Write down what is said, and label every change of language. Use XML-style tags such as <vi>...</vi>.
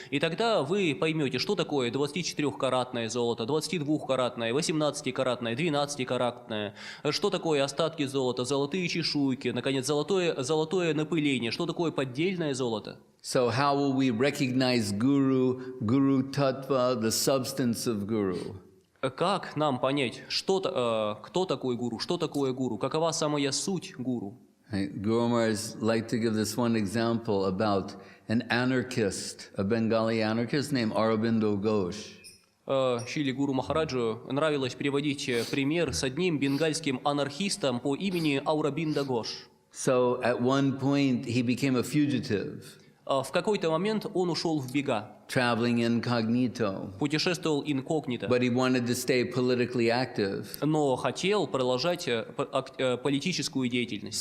<ru>И тогда вы поймете, что такое 24-каратное золото, 22-каратное, 18-каратное, 12-каратное, что такое остатки золота, золотые чешуйки, наконец, золотое напыление, что такое поддельное золото.</ru> <en>So how will we recognize Guru Tattva, the substance of Guru?</en> <ru>Как нам понять, кто такой гуру, что такое гуру, какова самая суть гуру?</ru> <en>Guru Maharaj liked to give this one example about an anarchist, a Bengali anarchist named Aurobindo Ghosh.</en> <ru>Шриле Гуру Махараджу нравилось приводить пример с одним бенгальским анархистом по имени Ауробинда Гош.</ru> <en>So at one point he became a fugitive.</en> <ru>В какой-то момент он ушел в бега.</ru> <en>Traveling incognito.</en> <ru>Путешествовал инкогнито.</ru> <en>But he wanted to stay politically active.</en> <ru>Но хотел продолжать политическую деятельность.</ru>